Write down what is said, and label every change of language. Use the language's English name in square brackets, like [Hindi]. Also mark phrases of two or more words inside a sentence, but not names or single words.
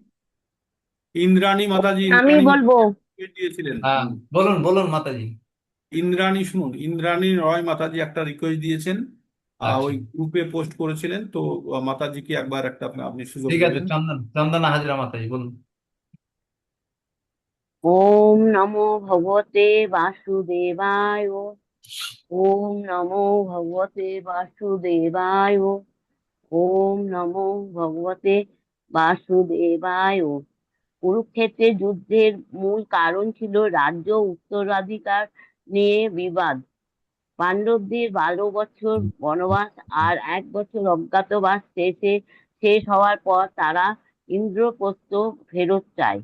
[Bangla] ইন্দ্রাণী মাতাজি, আমি ইন্দ্রাণী বলবো। দিয়েছিলেন। হ্যাঁ, বলুন বলুন মাতাজি। ইন্দ্রাণী, শুনুন, ইন্দ্রাণী রয় মাতাজি একটা রিকোয়েস্ট দিয়েছেন, আচ্ছা, ওই গ্রুপে পোস্ট করেছিলেন তো। মাতাজিকে একবার একটা আপনি সুযোগ ঠিক আছে। দেবেন। চন্দনা হাজরা মাতাজি বলুন। [Sanskrit] ওম নমো ভগবতে বাসুদেবায়। ওম নমো ভগবতে বাসুদেবায়। ওম নমো ভগবতে বাসুদেবায়। [Bangla] কুরুক্ষেত্রের যুদ্ধের মূল কারণ ছিল রাজ্য উত্তরাধিকার নিয়ে বিবাদ। পাণ্ডবদের 12 বছর বনবাস আর 1 বছর অজ্ঞাতবাস শেষ হওয়ার পর তারা ইন্দ্রপ্রস্থ ফেরত চায়।